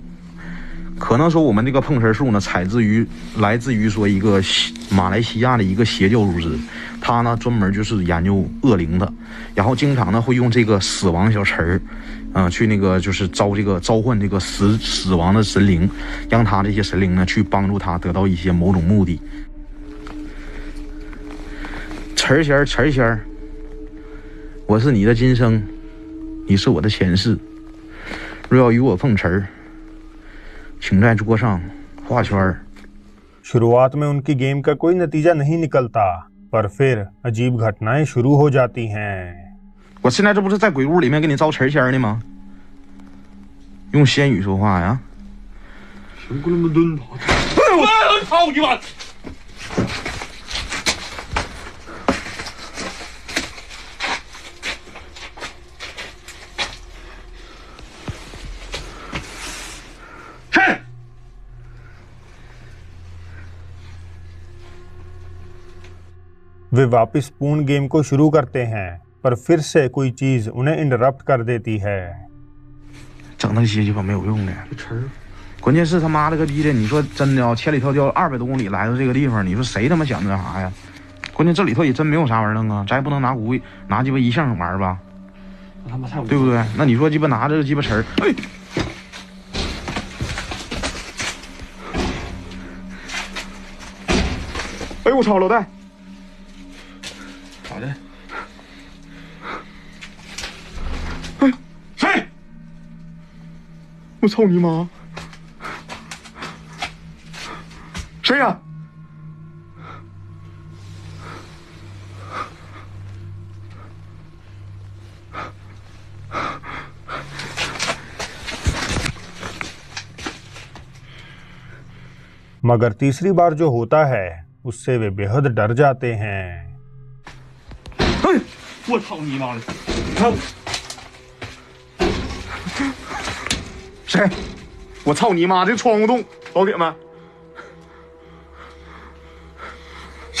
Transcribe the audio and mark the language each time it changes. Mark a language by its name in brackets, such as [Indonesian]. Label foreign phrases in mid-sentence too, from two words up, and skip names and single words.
[Chinese] 可能说我们这个碰瓷术呢，来自于说一个马来西亚的一个邪教组织，他呢专门就是研究恶灵的，然后经常呢会用这个死亡小词儿，去那个就是召唤这个死亡的神灵，让他这些神灵呢去帮助他得到一些某种目的。词儿仙儿，我是你的今生，你是我的前世。若要与我碰瓷儿， 请在桌上画圈儿。 [Hindi] शुरुआत में उनकी गेम का कोई नतीजा नहीं निकलता, पर फिर अजीब घटनाएं शुरू हो जाती हैं। [Chinese] 我现在这不是在鬼屋里面给你招词仙呢吗？用仙语说话呀！哎我操你妈！嘿！ [Hindi] वे वापस पूर्ण गेम को शुरू करते हैं, पर फिर से कोई चीज उन्हें इंटरप्ट कर देती है। [Chinese] 整那些鸡巴没有用的，关键是他妈了个逼的！你说真的啊，千里迢迢200多公里来到这个地方，你说谁他妈想那啥呀？关键这里头也真没有啥玩意儿弄啊，咱也不能拿无拿鸡巴一项玩吧？他妈太无对不对？那你说鸡巴拿这个鸡巴词儿，哎，哎我操，老戴，咋的？哎，谁？我操你妈！谁呀？ [Hindi] मगर तीसरी बार जो होता है उससे वे बेहद डर जाते हैं। [Chinese] 哎，我操你妈的！操！谁？我操你妈！这窗户洞，老铁们，谁？